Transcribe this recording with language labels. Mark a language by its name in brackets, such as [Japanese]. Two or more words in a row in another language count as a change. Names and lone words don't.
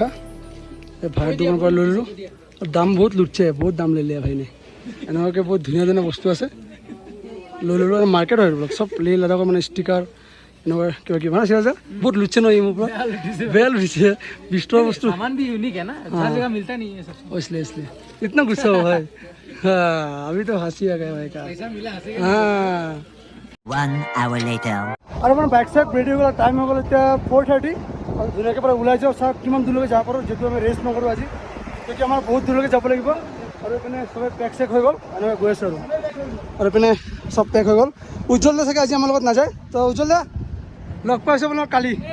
[Assamese] এই ভাইৰ দোকানৰ পৰা লৈ ললোঁ। দাম বহুত লুটছে, বহুত দাম লৈ লিয়া ভাইনে। এনেকুৱাকৈ বহুত ধুনীয়া ধুনীয়া বস্তু আছে, লৈ ল'লোঁ। আৰু মাৰ্কেট হয় এইবিলাক চব লে লাডাখৰ মানে ষ্টিকাৰ এনেকুৱা কিবা কিবা আছে যে বহুত লুটছে ন এই মোৰ পৰা, বেয়া লুটিছে। 20 টকা বস্তু [Hindi] इसलिए इतना गुस्सा हो भाई। हाँ, अभी तो हंसी आ गया भाई का। हाँ, [English] 1 hour later. [Assamese] আৰু মানে বাইক চাইক ৰেডি হৈ গ'ল, টাইম হৈ গ'ল এতিয়া 4:30। আৰু ধুনীয়াকৈ পৰা ওলাই যাওঁ, চাওক কিমান দূৰলৈকে যাব পাৰোঁ, যিহেতু আমি ৰেষ্ট নকৰোঁ আজি, তেতিয়া আমাৰ বহুত দূৰলৈকে যাব লাগিব। আৰু এইপিনে চবে [English] pack check [Assamese] হৈ গ'ল, এনেকৈ গৈ আছোঁ আৰু এইপিনে চব পেক হৈ গ'ল। উজ্জ্বল দা চাগে আজি আমাৰ লগত নাযায়, তো উজ্জ্বল দা লগ পাইছোঁ আপোনাক কালি।